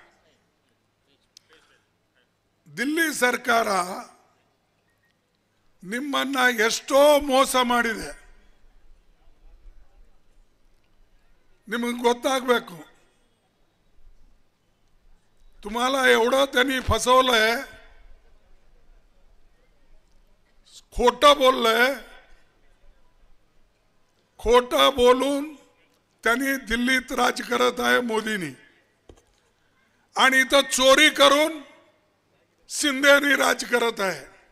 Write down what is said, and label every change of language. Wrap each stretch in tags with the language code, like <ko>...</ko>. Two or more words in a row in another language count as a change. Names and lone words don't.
<kn>ದಿಲ್ಲಿ ಸರ್ಕಾರ ನಿಮ್ಮನ್ನ ಎಷ್ಟೋ ಮೋಸ ಮಾಡಿದೆ, ನಿಮಗೆ ಗೊತ್ತಾಗಬೇಕು.</kn> <mr>तुम्हाला एवढं त्यांनी फसवलंय, खोटं बोललंय, खोटं बोलून त्यांनी दिल्लीत राज करत आहे मोदींनी, आणि इथं चोरी करून शिंदेनी राज करत आहे.</mr>